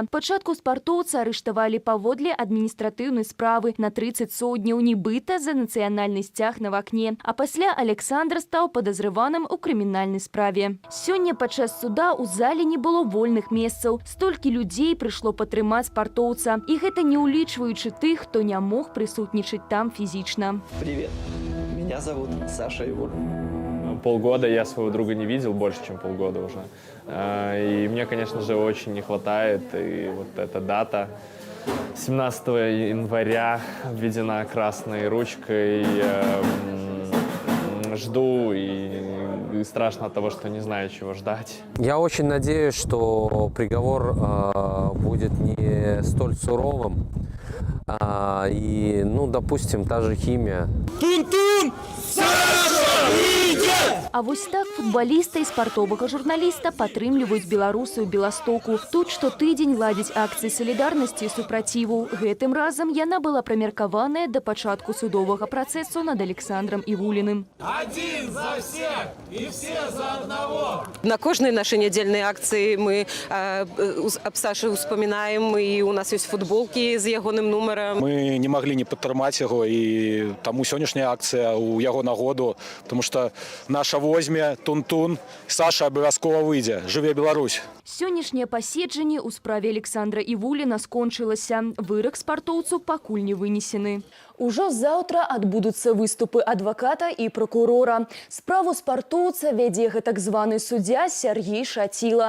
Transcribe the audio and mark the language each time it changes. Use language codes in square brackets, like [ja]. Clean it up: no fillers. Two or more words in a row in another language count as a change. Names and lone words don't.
[be] Пачатку спартоўца арыштавалі паводле адміністратыўнай справы на 30 сотняў, нібыта за нацыянальны сцяг на вакне. А пасля Александр стаў падазрываным у крымінальнай справе. Сёння падчас суда ў зале не было вольных месцаў. Столькі людзей прыйшло падтрымаць спартоўца. І гэта не ўлічваючы тых, хто не мог прысутнічаць там фізічна. [ru] Привет, меня зовут Саша Ивулин. Полгода я своего друга не видел, больше, чем полгода уже. И мне, конечно же, очень не хватает. И вот эта дата 17 января обведена красной ручкой. Жду и страшно от того, что не знаю, чего ждать. Я очень надеюсь, что приговор будет не столь суровым. И, ну, допустим, та же химия. Тун-тун! Саша, выйдет! [be] А вось так футбаліста і спартовага журналіста падтрымліваюць беларусы ў Беластоку. Тут штотыдзень ладзяць акцыі салідарнасці і супраціву. Гэтым разам яна была прамеркаваная да пачатку судовага працэсу над Александром Івуліным. [ru] Один за всех и все за одного! [be] На кожнай нашай нядзельнай акцыі мы аб Сашы ўспамінаем, і у нас ёсць футболкі з ягоным нумарам. Мы не маглі не падтрымаць яго, і таму сённяшняя акцыя ў яго нагоду, [ru] потому что [be] наша возьме Тун-тун, Саша абавязкова выйдзе. Жыве Беларусь! Сённяшняе паседжанне ў справе Александра Івуліна скончылася. Вырак спартоўцу пакуль не вынесены. Ужо заўтра адбудуцца выступы адваката і прокурора. Справу спартоўца вядзе гэтак званы суддзя Сергей Шаціла.